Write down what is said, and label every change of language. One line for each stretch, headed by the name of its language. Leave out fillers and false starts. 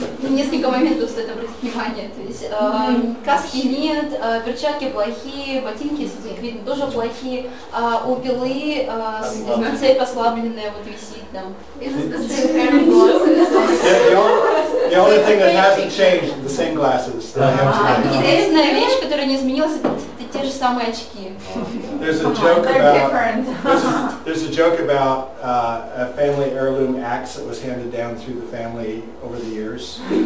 Russian: Несколько моментов стоит обратить внимание. То есть каски нет, перчатки плохие, ботинки, если их видно, тоже плохие. У пилы цепь ослабленная вот висит там.
English: The only thing that hasn't changed, the same glasses that I have today.
Russian: Единственная вещь, которая не изменилась, это те же самые очки.
English: There's a joke about a family heirloom axe that was handed down through the family over the years.